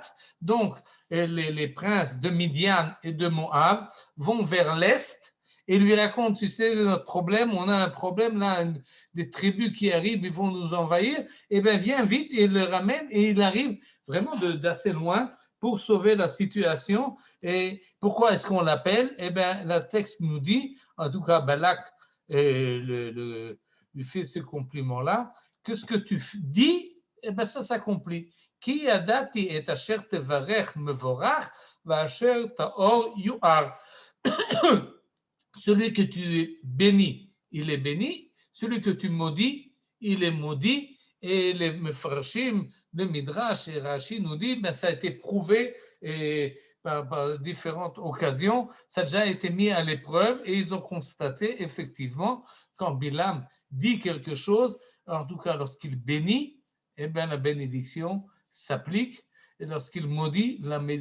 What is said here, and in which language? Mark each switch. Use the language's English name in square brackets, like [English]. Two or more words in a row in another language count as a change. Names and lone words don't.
[French] Donc, les princes de Midian et de Moab vont vers l'est et lui racontent, tu sais, notre problème, on a un problème là, des tribus qui arrivent, ils vont nous envahir, eh bien, viens vite, et il le ramène, et il arrive vraiment d'assez loin pour sauver la situation. Et pourquoi est-ce qu'on l'appelle? Eh bien, le texte nous dit, en tout cas, Balak, lui fait ce compliment-là, que ce que tu dis, eh ben ça s'accomplit. [Hebrew] כי ידעתי את אשר תברך מבורך ואשר תאור יואר. [French] Celui que tu bénis, il est béni. Celui que tu maudis, il est maudit. Et les mefarshim, le Midrash et Rashi nous dit, ben ça a été prouvé par différentes occasions, ça a déjà été mis à l'épreuve et ils ont constaté effectivement quand Bilam dit quelque chose, en tout cas lorsqu'il bénit, eh bien la bénédiction s'applique et lorsqu'il maudit, la